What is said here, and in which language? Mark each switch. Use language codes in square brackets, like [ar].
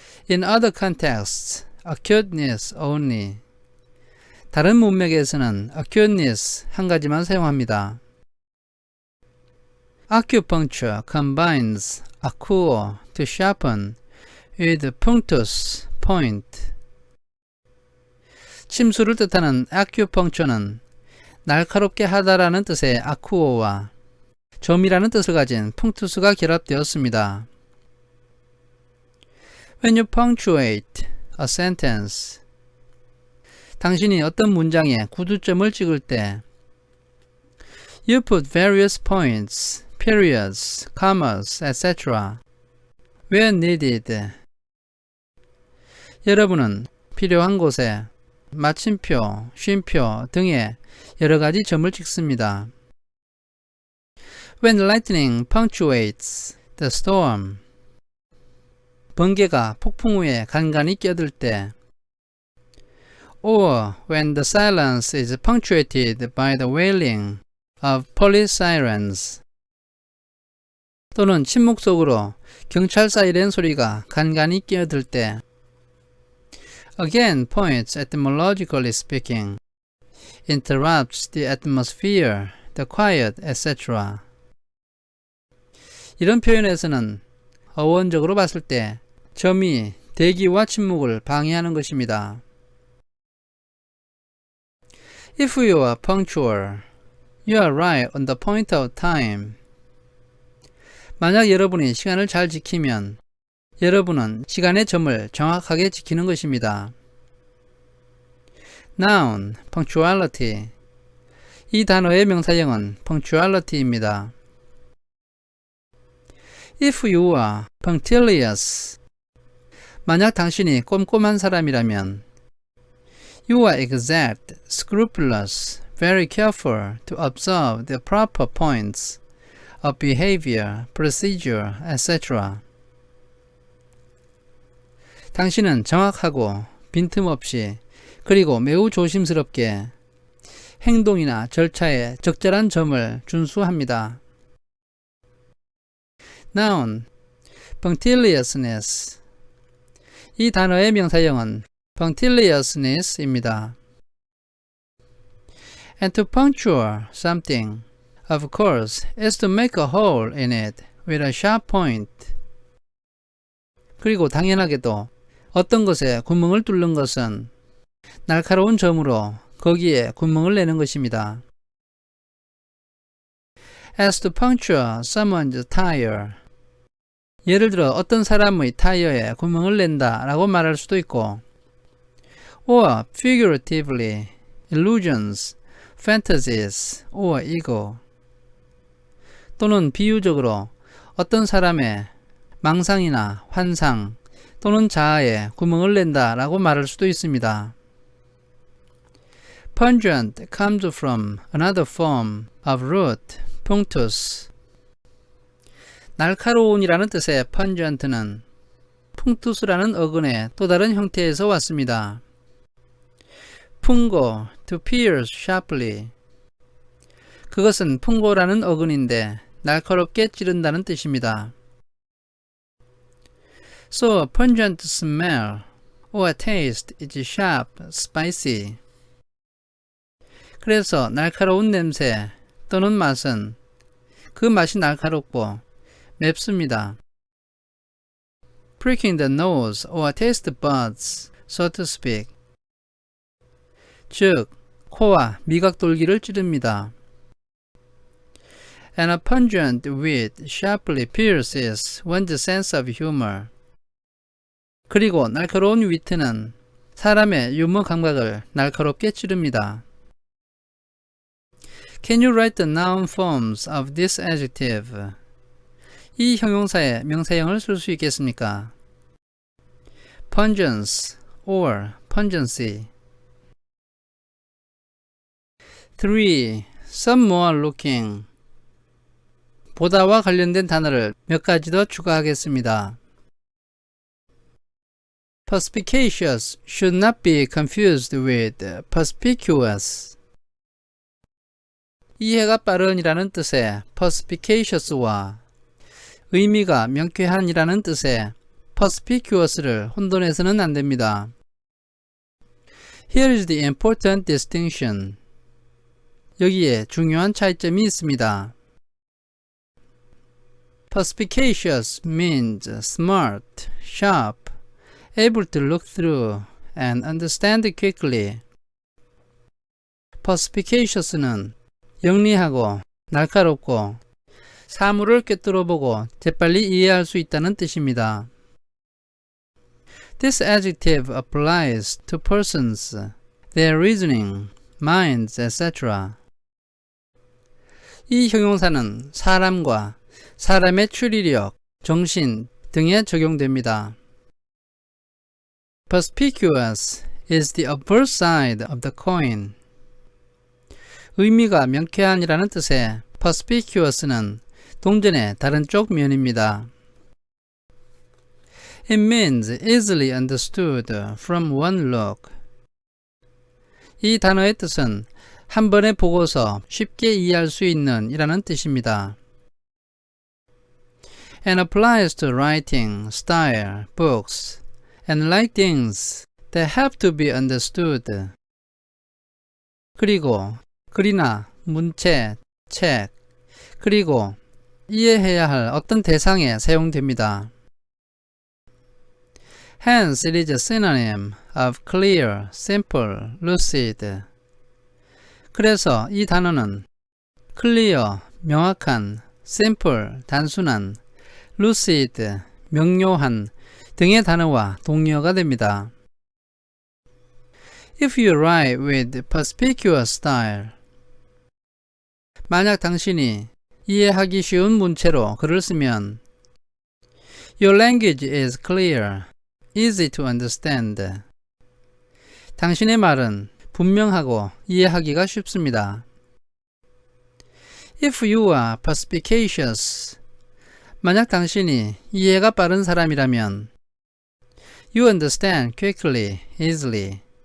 [en] In other contexts, acuteness only. [ko] 다른 문맥에서는 acuteness 한 가지만 사용합니다. [en] Acupuncture combines acuo, to sharpen, with punctus, point. [ko] 침수를 뜻하는 acupuncture는 날카롭게 하다라는 뜻의 acuo와 점이라는 뜻을 가진 punctus가 결합되었습니다. [en] When you punctuate a sentence, [ko] 당신이 어떤 문장에 구두점을 찍을 때 [en] You put various points, periods, commas, etc. where needed. [ko] 여러분은 필요한 곳에 마침표, 쉼표 등의 여러 가지 점을 찍습니다. [en] When lightning punctuates the storm. [ko] 번개가 폭풍 후에 간간히 끼어들 때. [en] Or when the silence is punctuated by the wailing of police sirens. [ko] 또는 침묵 속으로 경찰 사이렌 소리가 간간히 끼어들 때. [en] Again points etymologically speaking, interrupts the atmosphere, the quiet, etc. [ko] 이런 표현에서는 어원적으로 봤을 때 점이 대기와 침묵을 방해하는 것입니다. [en] If you are punctual, you are right on the point of time. [ko] 만약 여러분이 시간을 잘 지키면 여러분은 시간의 점을 정확하게 지키는 것입니다. [en] Noun, punctuality. [ko] 이 단어의 명사형은 punctuality입니다. [en] If you are punctilious, [ko] 만약 당신이 꼼꼼한 사람이라면 [en] You are exact, scrupulous, very careful to observe the proper points of behavior, procedure, etc. [ko] 당신은 정확하고 빈틈없이 그리고 매우 조심스럽게 행동이나 절차에 적절한 점을 준수합니다. [en] Noun, punctiliousness. [ko] 이 단어의 명사형은 punctiliousness입니다. [en] And to puncture something, of course, is to make a hole in it with a sharp point. [ko] 그리고 당연하게도 어떤 것에 구멍을 뚫는 것은 날카로운 점으로 거기에 구멍을 내는 것입니다. [en] As to puncture someone's tire. [ko] 예를 들어 어떤 사람의 타이어에 구멍을 낸다 라고 말할 수도 있고, [en] or figuratively, illusions, fantasies, or ego. [ko] 또는 비유적으로 어떤 사람의 망상이나 환상 또는 자아에 구멍을 낸다 라고 말할 수도 있습니다. [en] Pungent comes from another form of root, punctus. [ko] 날카로운이라는 뜻의 pungent는 punctus라는 어근의 또 다른 형태에서 왔습니다. [en] pungo, to pierce sharply. [ko] 그것은 pungo라는 어근인데 날카롭게 찌른다는 뜻입니다. [en] So a pungent smell or taste is sharp, spicy. [ko] 그래서 날카로운 냄새 또는 맛은 그 맛이 날카롭고 맵습니다. [en] Pricking the nose or taste buds, so to speak. [ko] 즉, 코와 미각돌기를 찌릅니다. [en] And a pungent wit sharply pierces one's sense of humor. [ko] 그리고 날카로운 위트는 사람의 유머 감각을 날카롭게 찌릅니다. [en] Can you write the noun forms of this adjective? [ko] 이 형용사의 명사형을 쓸 수 있겠습니까? [en] Pungence or pungency. 3. Some more looking. [ko] 보다와 관련된 단어를 몇 가지 더 추가하겠습니다. [en] Perspicacious should not be confused with perspicuous. [ko] 이해가 빠른이라는 뜻의 perspicacious와 의미가 명쾌한이라는 뜻의 perspicuous를 혼돈해서는 안 됩니다. [en] Here is the important distinction. [ko] 여기에 중요한 차이점이 있습니다. [en] Perspicacious means smart, sharp, able to look through and understand quickly. [ko] Perspicacious는 영리하고 날카롭고 사물을 꿰뚫어보고 재빨리 이해할 수 있다는 뜻입니다. [en] This adjective applies to persons, their reasoning, minds, etc. [ko] 이 형용사는 사람과 사람의 추리력, 정신 등에 적용됩니다. [en] Perspicuous is the obverse side of the coin. [ko] 의미가 명쾌한이라는 뜻의 perspicuous는 동전의 다른 쪽 면입니다. [en] It means easily understood from one look. [ko] 이 단어의 뜻은 한 번에 보고서 쉽게 이해할 수 있는 이라는 뜻입니다. [en] And applies to writing, style, books, and like things that have to be understood. [ko] 그리고 글이나 문체, 책, 그리고 이해해야 할 어떤 대상에 사용됩니다. [en] Hence, it is a synonym of clear, simple, lucid. [ko] 그래서 이 단어는 clear, 명확한, simple, 단순한, lucid, 명료한 등의 단어와 동의어가 됩니다. [en] If you write with perspicuous style. [ko] 만약 당신이 이해하기 쉬운 문체로 글을 쓰면 [en] Your language is clear, easy to understand. [ko] 당신의 말은 분명하고 이해하기가 쉽습니다. [en] If you are perspicacious. [ko] 만약 당신이 이해가 빠른 사람이라면 [en] You understand quickly, easily.